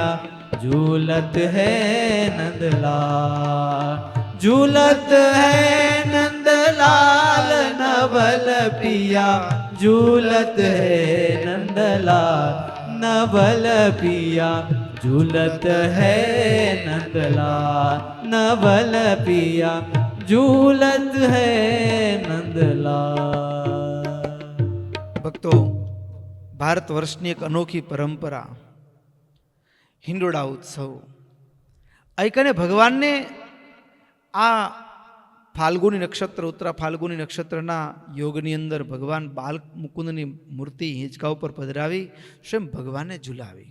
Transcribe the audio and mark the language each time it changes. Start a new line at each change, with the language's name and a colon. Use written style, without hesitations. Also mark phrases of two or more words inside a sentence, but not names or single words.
Hindi: झूलत है नंदलाल झूलत है नंदलाल नवल पिया झूलत है नंदलाल नवल पिया झूलत है नंदलाल नवल पिया झूलत है नंदलाल.
Gujarati: ભક્તો, ભારત વર્ષની એક અનોખી પરંપરા હિંડોળા ઉત્સવ. આઈકને ભગવાનને આ ફાલ્ગુની નક્ષત્ર ઉત્તરા ફાલ્ગુની નક્ષત્રના યોગની અંદર ભગવાન બાલ મુકુંદની મૂર્તિ હિંચકા ઉપર પધરાવી સ્વયં ભગવાનને ઝુલાવી.